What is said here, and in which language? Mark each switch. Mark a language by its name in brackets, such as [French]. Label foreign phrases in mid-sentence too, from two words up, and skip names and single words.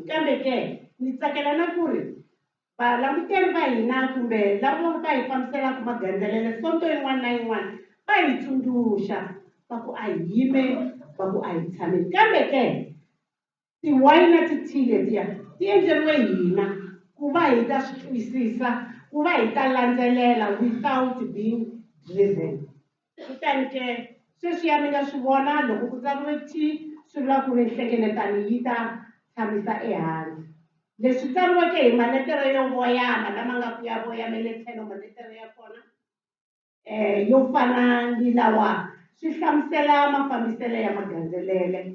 [Tsonga] Kambe ke ni tsakela na ku ri valanguteri va hina kumbe lava va hi fambiselaku magandzelele sonto yin'wana na yin'wana va hi tsundzuxa va ku a hi yimeni, va ku a hi tshameni. Kambe ke ti-y na ti-t letiya ti endleriwe hina ku va hi ta swi twisisa, ku va hi ta landzelela [English] without being driven. [Tsonga] Kutani ke sweswiya mi nga swi vona loko ku tsariwe t swi vula ku ri nhlengeletano yi ta tshamisa ehansi. Leswi tsariweke hi maletere yo voyama lama nga ku ya voyamele tlhelo maletere ya kona yo fana ni lawa swi hlamusela mafambiselo ya magandzelele.